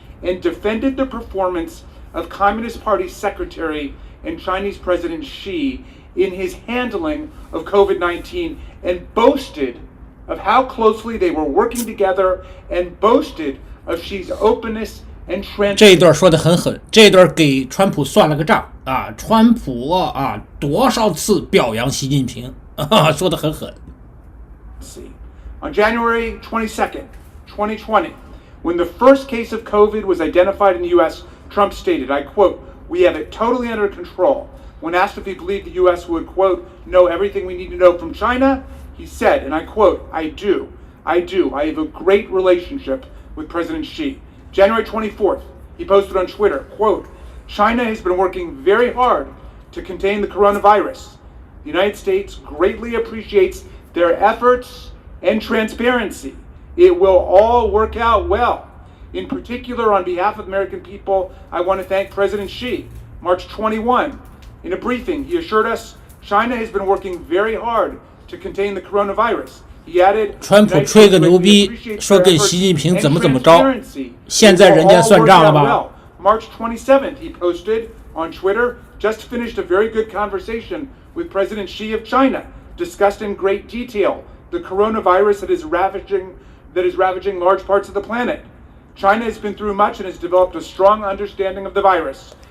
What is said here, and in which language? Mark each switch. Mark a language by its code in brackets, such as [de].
[en] and defended the performance of Communist Party Secretary and Chinese President Xi in his handling of COVID-19 and boasted of how closely they were working together and boasted of Xi's openness and transparency. [zh] 这一段说得很狠，这一段给川普算了个账啊！川普啊，多少次表扬习近平啊，说得很狠。 [en] On January 22nd, 2020, when the first case of COVID was identified in the U.S., Trump stated, I quote, "We have it totally under control." When asked if he believed the U.S. would, quote, "know everything we need to know from China," he said, and I quote, I do. I have a great relationship with President Xi. January 24th, he posted on Twitter, quote, "China has been working very hard to contain the coronavirus. The United States greatly appreciates their efforts and transparency. It will all work out well. In particular, on behalf of American people, I want to thank President Xi. March 21, in a briefing, he assured us China has been working very hard to contain the coronavirus." He added, [zh] 川普吹个牛逼，说跟习近平怎么着，现在人家算账了吧？ [en] March 27th, he posted on Twitter, just finished a very good conversation with President Xi of China, discussed in great detail the coronavirus that is ravaging large parts of the planet. China has been through much and has developed a strong understanding of the virus.